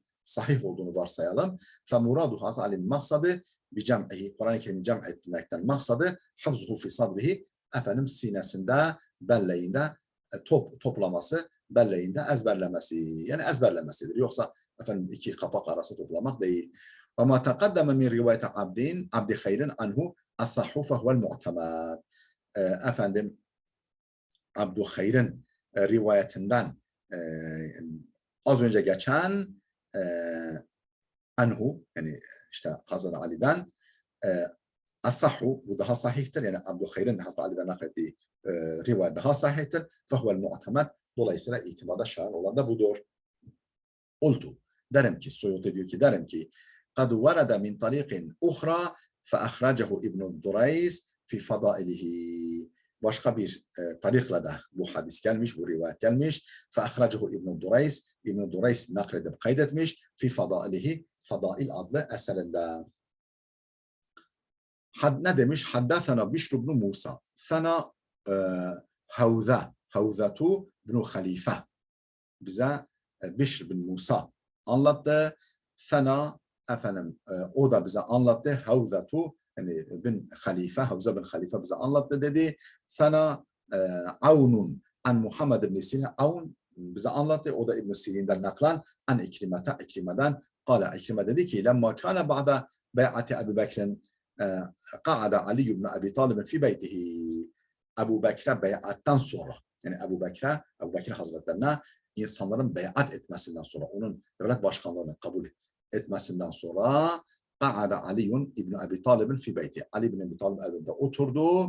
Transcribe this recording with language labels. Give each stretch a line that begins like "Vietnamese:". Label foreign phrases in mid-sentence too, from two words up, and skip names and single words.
Turkish: Sahih olduğunu varsayalım.
Arabic: فمراده أزلا
Turkish: maksadı
Arabic: بجمعه.
Turkish: Kur'an-ı Kerim'i cem etmekten maksadı
Arabic: حفظه في صدره.
Turkish: Efendim sinesinde, belleğinde toplaması, belleğinde ezberlemesi. Yani ezberlemesidir. Yoksa efendim iki kapak arası toplamak değil.
Arabic: وما تقدم من رواية عبد خير عنه الأصح فهو المعتمد.
Turkish: Efendim Abdü Hayr'in rivayetinden az önce geçen anhu yani işte Hazreti Ali'den as-sahhu bu daha sahihtir. Yani Abdü Hayr'in Hazreti Ali'den naklettiği rivayet daha sahihtir.
Arabic: فهو المعتمد.
Turkish: Dolayısıyla itibada şayan olan da budur. Oldu. Derim ki, Suyuti diyor ki, derim ki
Arabic: قد ورد من طريق أخرى فأخرجه ابن الدريس في فضائله.
Turkish: Başka bir tarikla da bu hadis gelmiş, bu rivayet gelmiş.
Arabic: فأخرجه ابن الدريس.
Turkish: İbn Dureys nakledip kaydetmiş.
Arabic: في فضائله.
Turkish: Fadail adlı eserinde. Ne demiş?
Arabic: حدثنا بشر بن موسى ثنا هوذة بن خليفة.
Turkish: Bize Bişr bin Musa anlattı. Sana efendim o da bize anlattı. Havzatu yani bin Halife, Havza bin Halife bize anlattı dedi.
Arabic: ثنا عون عن محمد بن سيرين.
Turkish: Avn bize anlattı. O da İbn Sirin'den naklan an İkrime'den.
Arabic: قال عكرمة
Turkish: dedi ki
Arabic: لما كان بعد بيعة أبي بكر قعد علي بن أبي طالب في بيته.
Turkish: Ebu Bekir'e bey'attan sonra yani Ebu Bekir Hazretlerine insanların beyat etmesinden sonra, onun devlet başkanlığını kabul etmesinden sonra
Arabic: قعد علي بن أبي طالب في بيت.
Turkish: Ali ibn Abi Talib evinde oturdu.